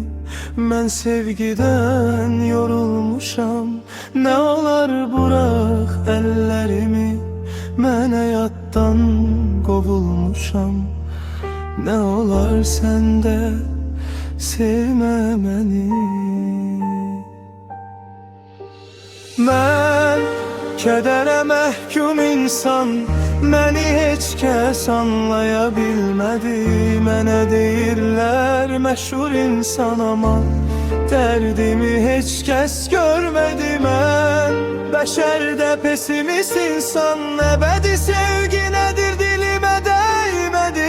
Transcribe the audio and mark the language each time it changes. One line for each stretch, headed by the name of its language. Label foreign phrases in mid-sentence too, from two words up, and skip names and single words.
Turkish: Ben sevgiden yorulmuşam, ne olar bırak ellerimi. Ben hayattan kovulmuşam, ne olar sen de sevme beni.
Azerbaijani: Ben kedere məhkum insan, məni heç kəs anlaya bilmədi. Mənə deyirlər məşhur insan, ama dərdimi heç kəs görmədi. Mən bəşərdə pesimist insan, əbədi sevgi nədir dilimə dəymədi.